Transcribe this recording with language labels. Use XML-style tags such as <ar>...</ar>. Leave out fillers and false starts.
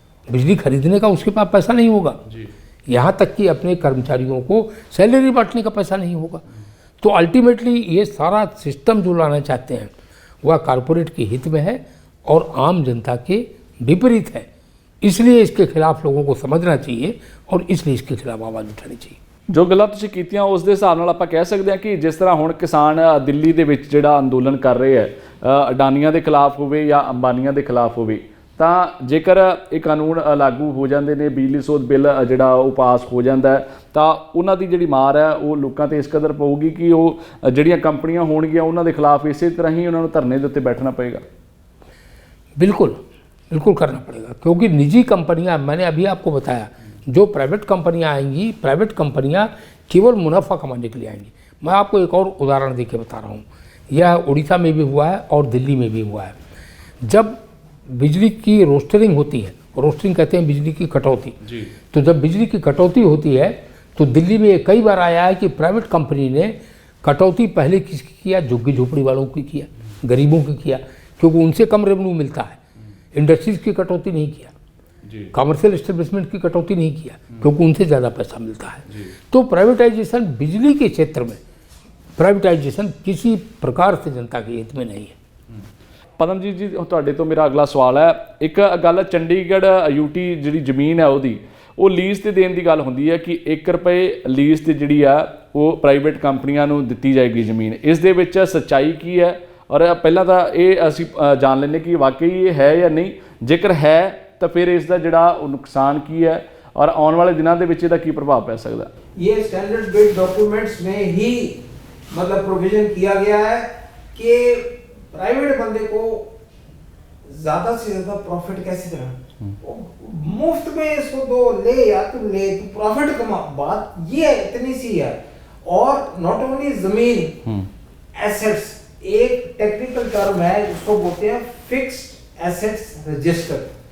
<hi>बिजली खरीदने का उसके पास पैसा नहीं होगा, यहाँ तक कि अपने कर्मचारियों को सैलरी बांटने का पैसा नहीं होगा। तो अल्टीमेटली ये सारा सिस्टम जो लाना चाहते हैं वह कॉरपोरेट के हित में है और आम जनता के विपरीत है। इसलिए इसके खिलाफ लोगों को समझना चाहिए और इसलिए इसके खिलाफ आवाज़ उठानी चाहिए।</hi> <pa>ਜੋ ਗੱਲਾਂ ਤੁਸੀਂ ਕੀਤੀਆਂ ਉਸ ਦੇ ਹਿਸਾਬ ਨਾਲ ਆਪਾਂ ਕਹਿ ਸਕਦੇ ਹਾਂ ਕਿ ਜਿਸ ਤਰ੍ਹਾਂ ਹੁਣ ਕਿਸਾਨ ਦਿੱਲੀ ਦੇ ਵਿੱਚ ਜਿਹੜਾ ਅੰਦੋਲਨ ਕਰ ਰਹੇ ਹੈ, ਅਡਾਨੀਆਂ ਦੇ ਖਿਲਾਫ ਹੋਵੇ ਜਾਂ ਅੰਬਾਨੀਆਂ ਦੇ ਖਿਲਾਫ ਹੋਵੇ, ਤਾਂ ਜੇਕਰ ਇਹ ਕਾਨੂੰਨ ਲਾਗੂ ਹੋ ਜਾਂਦੇ ਨੇ, ਬਿਜਲੀ ਸੋਧ ਬਿੱਲ ਜਿਹੜਾ ਉਹ ਪਾਸ ਹੋ ਜਾਂਦਾ ਤਾਂ ਉਹਨਾਂ ਦੀ ਜਿਹੜੀ ਮਾਰ ਹੈ ਉਹ ਲੋਕਾਂ ਤੇ ਇਸ ਕਦਰ ਪਊਗੀ ਕਿ ਉਹ ਜਿਹੜੀਆਂ ਕੰਪਨੀਆਂ ਹੋਣਗੀਆਂ ਉਹਨਾਂ ਦੇ ਖਿਲਾਫ ਇਸੇ ਤਰ੍ਹਾਂ ਹੀ ਉਹਨਾਂ ਨੂੰ ਧਰਨੇ ਦੇ ਉੱਤੇ ਬੈਠਣਾ ਪਏਗਾ।</pa> <hi>बिल्कुल बिल्कुल करना पड़ेगा, क्योंकि निजी कंपनियां, मैंने अभी आपको बताया, जो प्राइवेट कंपनियां आएंगी, प्राइवेट कंपनियां केवल मुनाफा कमाने के लिए आएंगी। मैं आपको एक और उदाहरण देके बता रहा हूँ, यह उड़ीसा में भी हुआ है और दिल्ली में भी हुआ है। जब बिजली की रोस्टरिंग होती है, रोस्टरिंग कहते हैं बिजली की कटौती, तो जब बिजली की कटौती होती है तो दिल्ली में कई बार आया है कि प्राइवेट कंपनी ने कटौती पहले किसकी किया? झुग्गी झोपड़ी वालों की किया, गरीबों की किया, क्योंकि उनसे कम रेवेन्यू मिलता है। इंडस्ट्रीज की कटौती नहीं किया, कमर्शियल एस्टेब्लिशमेंट की कटौती नहीं किया, क्योंकि उनसे ज़्यादा पैसा मिलता है। तो प्राइवेटाइजेशन बिजली के क्षेत्र में प्राइवेटाइजेशन किसी प्रकार से जनता के हित में नहीं है।</hi> <pa>ਪਦਮਜੀਤ ਜੀ ਤੁਹਾਡੇ ਤੋਂ ਮੇਰਾ ਅਗਲਾ ਸਵਾਲ ਹੈ, ਇੱਕ ਗੱਲ ਚੰਡੀਗੜ੍ਹ यूटी ਜਿਹੜੀ ਜ਼ਮੀਨ ਹੈ ਉਹਦੀ ਉਹ ਲੀਜ਼ ਤੇ ਦੇਣ ਦੀ ਗੱਲ ਹੁੰਦੀ ਹੈ ਕਿ 1 ਰੁਪਏ ਲੀਜ਼ ਤੇ ਜਿਹੜੀ ਆ ਉਹ ਪ੍ਰਾਈਵੇਟ ਕੰਪਨੀਆਂ ਨੂੰ ਦਿੱਤੀ ਜਾਏਗੀ ਜ਼ਮੀਨ। ਇਸ ਦੇ ਵਿੱਚ ਸੱਚਾਈ ਕੀ ਹੈ? ਔਰ ਪਹਿਲਾਂ ਤਾਂ ਇਹ ਅਸੀਂ ਜਾਣ ਲੈਂਦੇ ਕਿ ਵਾਕਈ ਇਹ ਹੈ ਜਾਂ ਨਹੀਂ। ਜੇਕਰ ਹੈ ਤਾਂ ਫਿਰ ਇਸ ਦਾ ਜਿਹੜਾ ਉਹ ਨੁਕਸਾਨ ਕੀ ਹੈ ਔਰ ਆਉਣ ਵਾਲੇ ਦਿਨਾਂ ਦੇ ਵਿੱਚ ਇਹਦਾ ਕੀ ਪ੍ਰਭਾਵ ਪੈ ਸਕਦਾ?</pa> <hi>ये स्टैंडर्ड बिल डॉक्यूमेंट्स में ही मतलब प्रोविजन किया गया है कि प्राइवेट बंदे को ज्यादा से ज्यादा प्रॉफिट कैसे देना, मुफ्त में इसको दो, ले या तुम ले, तू प्रॉफिट कमा। बात ये इतनी सी है। और नॉट ओनली जमीन, एसेट्स, एक टेक्निकल टर्म है उसको बोलते हैं फिक्स्ड एसेट्स रजिस्टर।</hi>